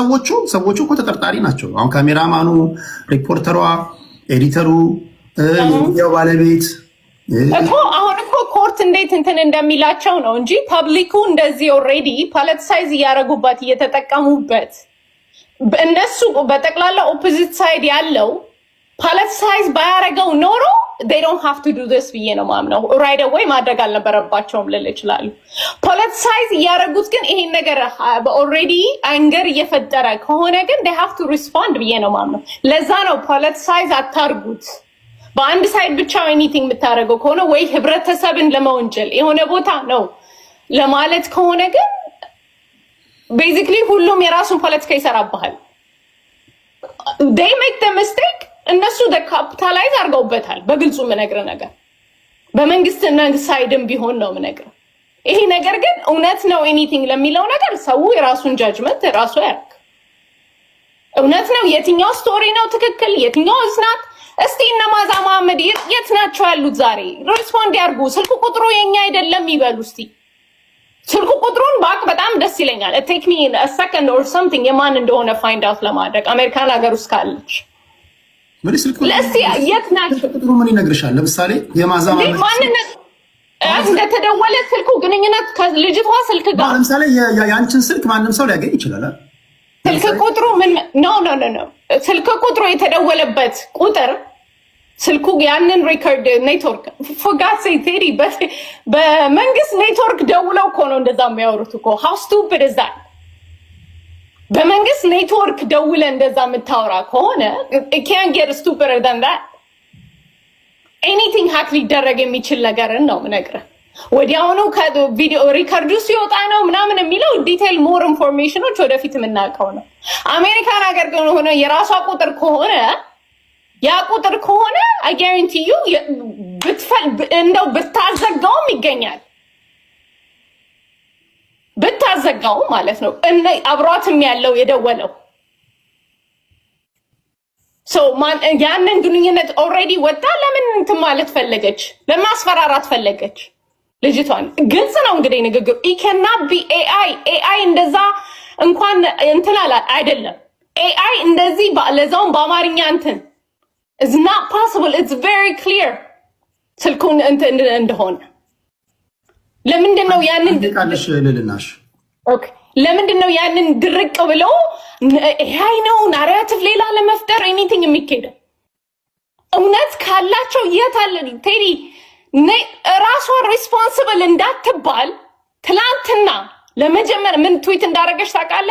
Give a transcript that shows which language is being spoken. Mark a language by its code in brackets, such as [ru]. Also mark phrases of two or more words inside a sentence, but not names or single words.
[am] ሰዎቹ እኮ ተጠርጣሪ ናቸው። አሁን ካሜራማኑ፣ ሪፖርተሯ፣ ኤዲተሩ፣ የሚዲያው ባለቤት እኮ አሁን እኮ ኮርት እንዴት እንትን እንደሚላቸው ነው እንጂ ፐብሊኩ እንደዚህ [en] already politicize [am] እያደረጉበት እየተጠቀሙበት እነሱ በጠቅላላ ኦፖዚት ሳይድ ያለው ፖለቲሳይዝ ባያደረገው ኖሮ [en] they don't have to do this [am] ብዬ ነው ማምነው። [en] right away [am] ማድረግ አልነበረባቸውም ልል ይችላሉ። ፖለቲሳይዝ እያደረጉት ግን ይሄን ነገር [en] already anger [am] እየፈጠረ ከሆነ ግን [en] they have to respond [am] ብዬ ነው ማምነው። ለዛ ነው ፖለቲሳይዝ አታርጉት። በአንድ ሳይድ ብቻ ኤኒቲንግ የምታደርገው ከሆነ ወይ ህብረተሰብን ለመወንጀል የሆነ ቦታ ነው ለማለት ከሆነ ግን ቤዚክሊ ሁሉም የራሱን ፖለቲካ ይሰራባል። [en] they make the mistake [am] እነሱ ካፒታላይዝ አድርገውበታል። በግልጹ የምነግርህ ነገር በመንግስት ሳይድም ቢሆን ነው የምነግርህ። ይሄ ነገር ግን እውነት ነው ኤኒቲንግ ለሚለው ነገር ሰው የራሱን ጃጅመንት ራሱ ያደርግ። እውነት ነው የትኛው ስቶሪ ነው ትክክል የትኛው እስናት እስቲ እነ ማዛ መሐመድ የት ናቸው ያሉት? ዛሬ ሪስፖንድ ያርጉ። ስልክ ቁጥሩ የኛ አይደለም ይበሉ። እስቲ ስልክ ቁጥሩን ባቅ በጣም ደስ ይለኛል። [en] take me a second or something [am] የማን እንደሆነ [en] find out [am] ለማድረግ አሜሪካን ሀገር ውስጥ ካለች ለስቲ የት ናቸው ቁጥሩ ምን ይነግርሻል? ለምሳሌ የማዛ መሐመድ እንደተደወለ ስልኩ ግንኙነት ከልጅቷ ስልክ ጋር ለምሳሌ ያንቺን ስልክ ማንም ሰው ሊያገኝ ይችላል። ስልክ ቁጥሩ ምን ኖ ስልክ ቁጥሩ የተደወለበት ቁጥር ስልኩ ያንን [en] record network [am] ፎጋት ቴዲ በመንግስት ኔትወርክ ደውለው እኮ ነው እንደዛ የሚያወሩት እኮ [en] how stupid is that? [am] በመንግስት ኔትወርክ ደውለ እንደዛ የምታወራ ከሆነ [en] it can't get stupider than that. anything hack [am] ሊደረግ የሚችል ነገርን ነው የምነግርህ። ወዲያውኑ ከቪዲዮ ሪከርዱ ሲወጣ ነው ምናምን የሚለው [en] detail more information [am] ወደፊት የምናውቀው ነው። አሜሪካን ሀገር ግን ሆነ የራሷ ቁጥር ከሆነ ያ ቁጥር ከሆነ [en] I guarantee you [am] እንደው ብታዘጋውም ይገኛል። ብታዘጋው ማለት ነው አብሯትም ያለው የደወለው ያንን ግንኙነት ኦልሬዲ ወጣ። ለምን እንትን ማለት ፈለገች? ለማስፈራራት ፈለገች ልጅቷን። ግልጽ ነው እንግዲህ ንግግሩ። [en] it cannot be AI [am] እንደዛ እንኳን እንትን አይደለም። AI እንደዚህ ለዛውም በአማርኛ እንትን [en] it's not possible. it's very clear [am] ስልኩን እንትን እንደሆነ ለምንድነው ያንን ቃልሽ ልልናሽ ኦኬ ለምንድነው ያንን ድርቅ ብለው AI ነው ናሬቲቭ ሌላ ለመፍጠር ኤኒቲንግ የሚካሄደው? እውነት ካላቸው የታለ ቴዲ ራሷን ሪስፖንሲብል እንዳትባል ትላንትና ለመጀመር ምን ትዊት እንዳረገች ታውቃለህ?